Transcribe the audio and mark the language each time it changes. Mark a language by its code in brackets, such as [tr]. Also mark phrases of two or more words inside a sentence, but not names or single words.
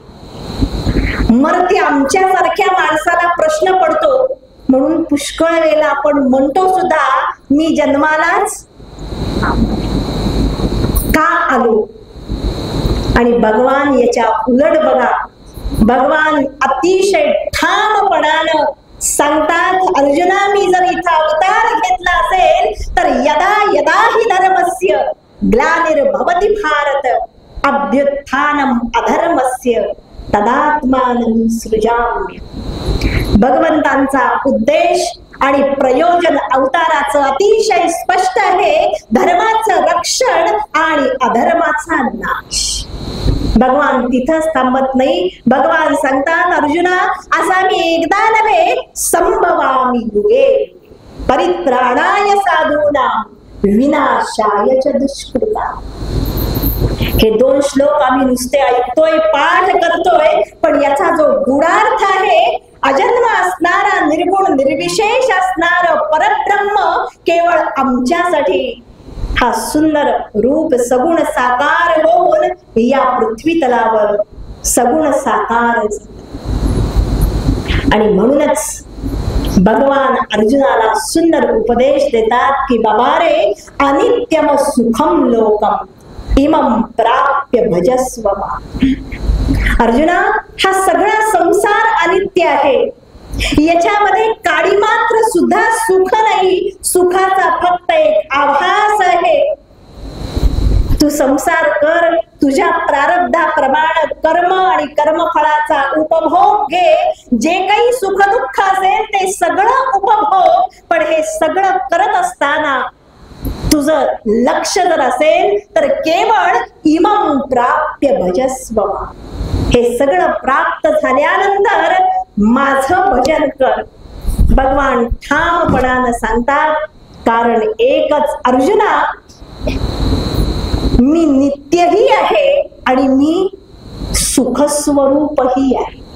[mr] मरती आमच्यासारख्या माणसाला प्रश्न पडतो, म्हणून पुष्कळ वेळेला आपण म्हणतो सुद्धा मी जन्मालाच का आलो. आणि भगवान याच्या उलट बघा, भगवान अतिशय ठामपणानं सांगतात, अर्जुना मी जर इथं अवतार घेतला असेल तर [sa] यदा यदा हि धर्मस्य ग्लानिर्भवति भारत अभ्युत्थानम अधर्मस्य तदात्मानं सृजाम्य. [mr] भगवंतांचा उद्देश आणि प्रयोजन अवताराचं अतिशय स्पष्ट आहे, धर्माचं रक्षण आणि अधर्माचा नाश. भगवान तिथंच थांबत नाही. भगवान सांगतात, अर्जुना असा मी एकदा नव्हे [sa] संभवामी युगे परित्राणाय साधूनां विनाशाय च दुष्कृतां. [mr] हे 2 श्लोक आम्ही नुसते ऐकतोय, पाठ करतोय, पण याचा जो गूढार्थ आहे, अजन्म असणारा, निर्गुण निर्विशेष असणार परब्रह्म केवळ आमच्यासाठी हा सुंदर रूप सगुण साकार होऊन या पृथ्वी तलावर सगुण साकार. आणि म्हणूनच भगवान अर्जुनाला सुंदर उपदेश देतात की बाबा रे [sa] अनित्यम सुखम लोकम इमं प्राप्य भजस्व. [mr] अर्जुना हा सगळा संसार अनित्य आहे, याच्यामध्ये काडी मात्र सुद्धा सुख नाही, सुखाचा फक्त एक आभास आहे. तू संसार कर, तुझ्या प्रारब्धाप्रमाणे कर्म आणि कर्मफळाचा उपभोग घे, जे काही सुख दुःख असेल ते सगळं उपभोग. पण हे सगळं करत असताना तुझं लक्ष जर असेल तर केवळ [sa] इमं प्राप्य भजस्व, [mr] हे सगळं प्राप्त झाल्यानंतर माझं भजन कर. भगवान ठामपणानं सांगतात, कारण एकच अर्जुना, मी नित्यही आहे आणि मी सुखस्वरूपही आहे.